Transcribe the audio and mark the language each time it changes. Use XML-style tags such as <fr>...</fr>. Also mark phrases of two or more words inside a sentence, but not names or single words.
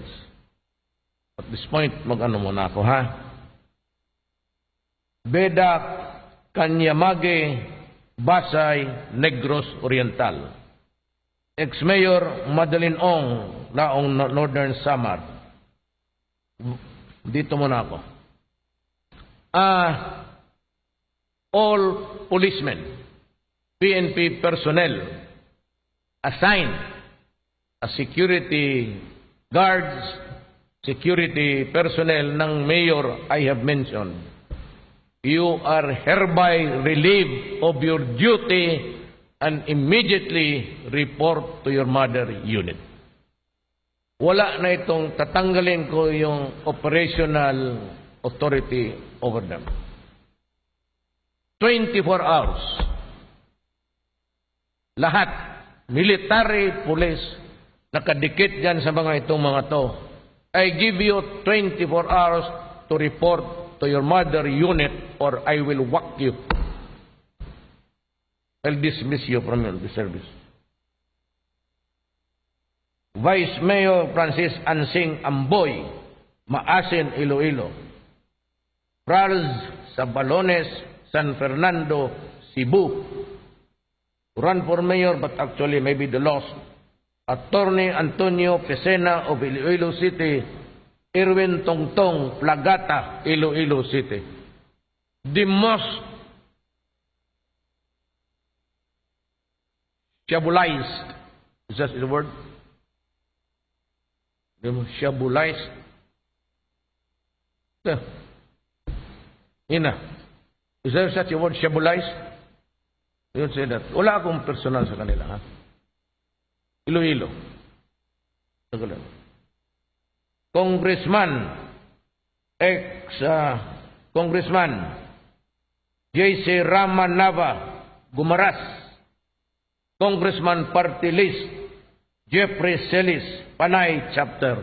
<en>At this point,</en> <tl>mag-ano muna ako, Beda Kanyamage, Basay, Negros Oriental. Ex-Mayor Madeline Ong, Laong Northern Samar. Dito muna ako.</tl> <en>All policemen, PNP personnel, assigned as security guards, security personnel ng mayor I have mentioned, you are hereby relieved of your duty and immediately report to your mother unit.</en> <tl>Wala na itong tatanggalin ko yung</tl> <en>operational authority</en> <tl>over them. 24 hours. Lahat, military, police, nakadikit dyan sa mga itong mga to.</tl> <en>I give you 24 hours to report to your mother unit or I will whack you. I'll dismiss you from the service. Vice Mayor Francis Ansing Amboy, Maasin, Iloilo. Prals Sabalones, San Fernando, Cebu. Run for mayor, but actually maybe the lost. Attorney Antonio Pesena of Iloilo City, Irwin Tongtong Plagata, Iloilo City. The most shabulized, is that the word? The most shabulized. Is there such a word, shabulized? You say that.</en> <tl>Wala akong personal sa kanila, ha? Iloilo. Congressman, ex-Congressman, J.C. Ramanava, Gumaras. Congressman Party List, Jeffrey Celis, Panay Chapter.</tl>